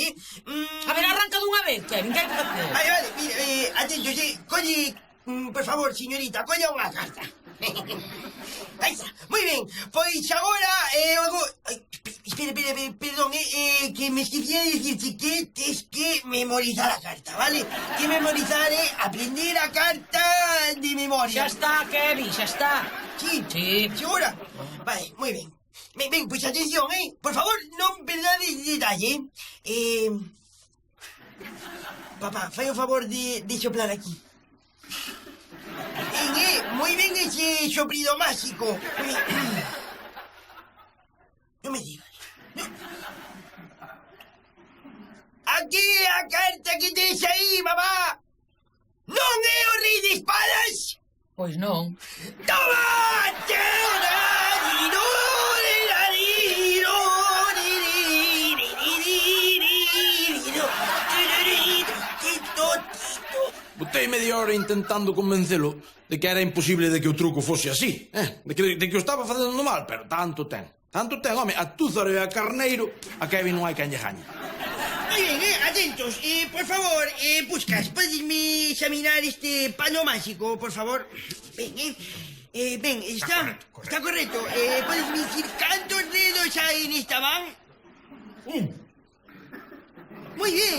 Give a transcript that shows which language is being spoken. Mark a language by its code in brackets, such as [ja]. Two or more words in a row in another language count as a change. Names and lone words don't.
[gl] A ver, arranca dunha vez, Kevin, que hai que facer? Vale, mire, atentos, colle, por favor, señorita, colle unha carta. Aí está, moi ben, pois agora, espera, perdón, que me esqueci de dicirte que tens que memorizar a carta, vale? Que memorizar aprender a carta de memoria. Xa está, Kevin, xa está. [es] Sí, Sí. ¿segura? Vale, muy bien. [gl] Ven, pues atención, por favor, non perdades detalle. Papá, fai o favor de soplar aquí. [es] Muy bien ese soplido mágico. No me digas. [gl] Aquí a carta que tes aí, mamá. Non é o rei de espadas? Pois non. Toma! Botei media hora intentando convencelo de que era imposible de que o truco fose así, de que o estaba facendo mal, pero tanto ten, home, a Túzaro e a Carneiro, a Kevin non hai quen lle gañe. [es] Muy bien, atentos. Por favor, Puskas, ¿puedes examinar este pano mágico, por favor? Ven, ven, ¿está correcto? ¿Puedes decir cuántos dedos hay en esta van? Muy bien.